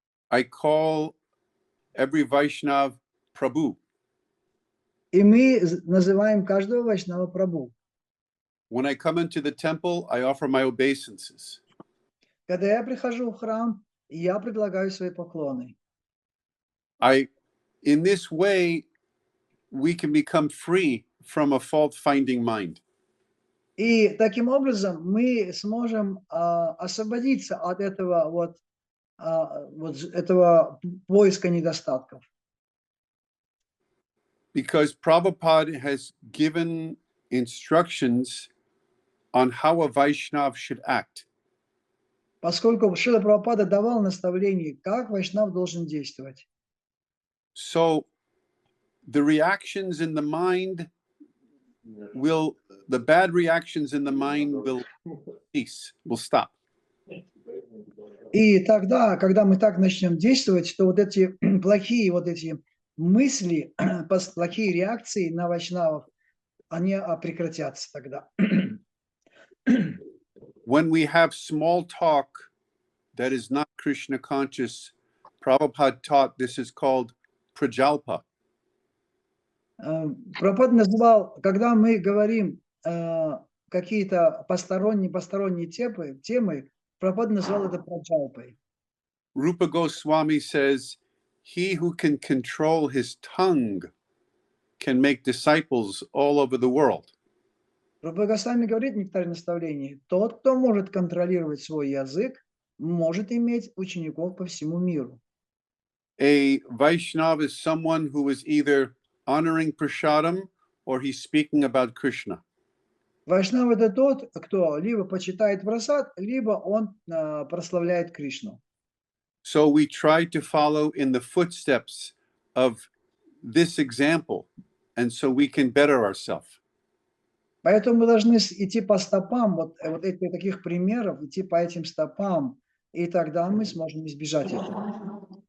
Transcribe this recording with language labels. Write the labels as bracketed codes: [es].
[en] I call every Vaishnav Prabhu. [ru] И мы называем каждого Вайшнава Прабху. [en] When I come into the temple, I offer my obeisances. [ru] Когда я прихожу в храм, я предлагаю свои поклоны. [en] In this way, we can become free from a fault-finding mind. [ru] И таким образом мы сможем освободиться от этого этого поиска недостатков. [en] Because Prabhupada has given instructions on how a Vaishnav should act. [ru] Поскольку Шрила Прабхупада давал наставление, как вайшнав должен действовать. [en] So the reactions in the mind the bad reactions in the mind will cease, will stop. [ru] И тогда, когда мы так начнем действовать, то вот эти плохие мысли, плохие реакции на вайшнавов, они прекратятся тогда. [en] When we have small talk that is not Krishna conscious, Prabhupada taught this is called prajalpa. [ru] Прабхупада называл, когда мы говорим какие-то посторонние темы, Прабхупада назвал это праджалпой. [en] Rupa Goswami says, he who can control his tongue can make disciples all over the world. [ru] Рупа Госвами говорит в нектаре наставлений, тот, кто может контролировать свой язык, может иметь учеников по всему миру. [en] A Vaishnava is someone who is either honoring prasadam or he's speaking about Krishna. [ru] Вайшнав это тот, кто либо почитает прасад, либо он прославляет Кришну. [en] So we try to follow in the footsteps of this example, and so we can better ourselves. [ru] Поэтому мы должны идти по стопам вот таких примеров, идти по этим стопам, и тогда мы сможем избежать этого.